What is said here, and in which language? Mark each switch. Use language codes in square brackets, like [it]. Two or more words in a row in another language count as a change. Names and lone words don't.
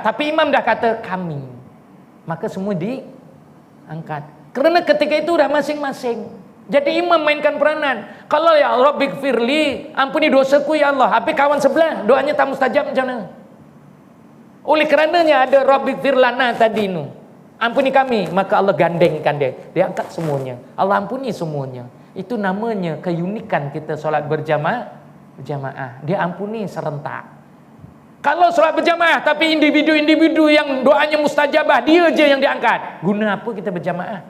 [ms] Tapi imam dah kata kami, maka semua diangkat. Kerana ketika itu dah masing-masing. Jadi imam mainkan peranan. Kalau [ar] يا ربي اغفر لي, [ms] ampuni dosaku [ar] ya Allah, [ms] habis kawan sebelah doanya tak mustajab macam mana? Oleh kerananya ada [ar] ربي اغفر لنا [ms] tadi nu, ampuni kami, maka Allah gandengkan dia angkat semuanya. Allah ampuni semuanya. Itu namanya keunikan kita solat berjamaah. Dia ampuni serentak. Kalau solat berjamaah tapi individu-individu yang doanya mustajabah dia je yang diangkat, guna apa kita berjamaah?